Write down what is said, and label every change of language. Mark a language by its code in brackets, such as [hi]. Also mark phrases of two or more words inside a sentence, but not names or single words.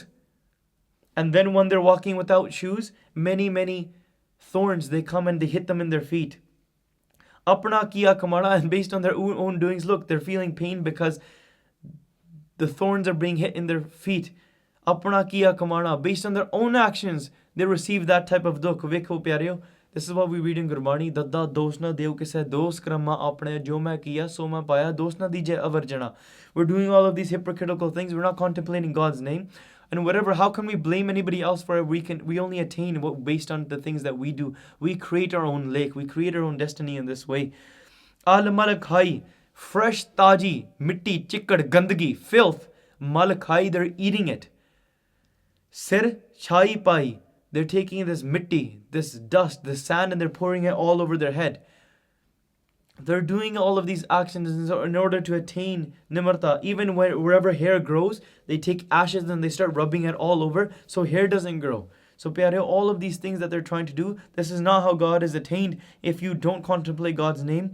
[en] And then when they're walking without shoes, many, many thorns, they come and they hit them in their feet. [pa] ਆਪਣਾ ਕੀਤਾ ਕਮਾਣਾ, [en] and based on their own doings, look, they're feeling pain because the thorns are being hit in their feet. [pa] ਆਪਣਾ ਕੀਤਾ ਕਮਾਣਾ, [en] based on their own actions, they receive that type of dukh. [pa] ਵੇਖੋ ਪਿਆਰਿਓ, [en] this is what we read in Gurbani. [pa] ਦਦਾ ਦੋਸੁ ਨ ਦੇਊ ਕਿਸੈ ਦੋਸੁ ਕਰੰਮਾ ਆਪਣਿਆ ਜੋ ਮੈ ਕੀਆ ਸੋ ਮੈ ਪਾਇਆ ਦੋਸੁ ਨ ਦੀਜੈ ਅਵਰਜਨਾ. [en] We're doing all of these hypocritical things. We're not contemplating God's name. And whatever, how can we blame anybody else for it? We only attain what based on the things that we do. We create our own lake. We create our own destiny in this way. [pa] ਅਲ ਮਲਕ ਹੈ, fresh ਤਾਜ਼ੀ, ਮਿੱਟੀ, ਚਿੱਕੜ, ਗੰਦਗੀ, filth. ਮਲਕ ਹੈ, [en] they're eating it. [pa] ਸਿਰ ਛਾਈ ਪਾਇ, [en] they're taking this mitti, this dust, this sand, and they're pouring it all over their head. They're doing all of these actions in order to attain nimarta. Even wherever hair grows, they take ashes and they start rubbing it all over so hair doesn't grow. So pyareo, all of these things that they're trying to do, this is not how God is attained if you don't contemplate God's name.